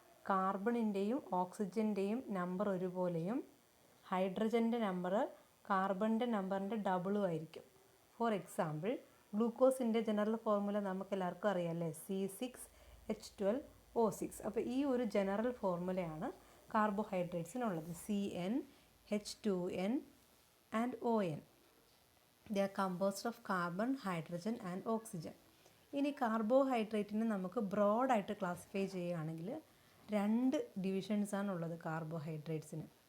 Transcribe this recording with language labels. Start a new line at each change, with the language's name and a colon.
Malayalam: കാർബണിൻ്റെയും ഓക്സിജൻ്റെയും number ഒരുപോലെയും ഹൈഡ്രജൻ്റെ number കാർബണിൻ്റെ നമ്പറിൻ്റെ ഡബിളും ആയിരിക്കും. For example, ഗ്ലൂക്കോസിൻ്റെ general formula നമുക്ക് എല്ലാവർക്കും അറിയാം, അല്ലേ? C6H12O6. അപ്പോൾ ഈ ഒരു general ഫോർമുലയാണ് കാർബോഹൈഡ്രേറ്റ്സിനുള്ളത്.
English: CnH2n and ON. They are composed of carbon, hydrogen and oxygen.
Malayalam: ഇനി കാർബോഹൈഡ്രേറ്റിനെ നമുക്ക് ബ്രോഡായിട്ട് ക്ലാസിഫൈ ചെയ്യുകയാണെങ്കിൽ രണ്ട് ഡിവിഷൻസാണ് ഉള്ളത് കാർബോഹൈഡ്രേറ്റ്സിന്.